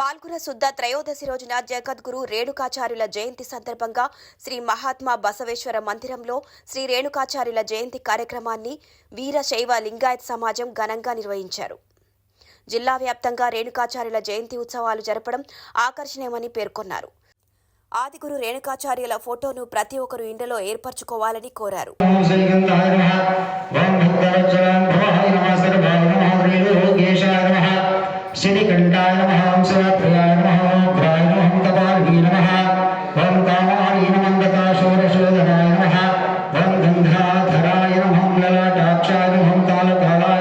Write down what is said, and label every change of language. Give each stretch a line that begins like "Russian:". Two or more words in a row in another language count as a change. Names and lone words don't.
Telugu: శ్రావణ శుద్ధ త్రయోదశి రోజున జగద్గురు రేణుకాచార్యుల జయంతి సందర్భంగా శ్రీ మహాత్మా బసవేశ్వర మందిరంలో శ్రీ రేణుకాచార్యుల జయంతి కార్యక్రమాన్ని వీరశైవ లింగాయత్ సమాజం ఘనంగా నిర్వహించారు. జిల్లా వ్యాప్తంగా రేణుకాచార్యుల జయంతి ఉత్సవాలు జరపడం ఆకర్షణీయమని పేర్కొన్నారు. ఆదిగురు రేణుకాచార్యుల ఫోటోను ప్రతి ఒక్కరూ ఇంట్లో ఏర్పరచుకోవాలని కోరారు.
Sanskrit: श्रीकंठाय नमः ओम शिवप्रियाय नमः ओम उग्राय नमः ओम कपालिनी नमः ओम कामाय नमः दताशोरशोधनाय नमः ओम गंधाधराय नमः ओम ललाटाक्षाय नमः ओम कालकालाय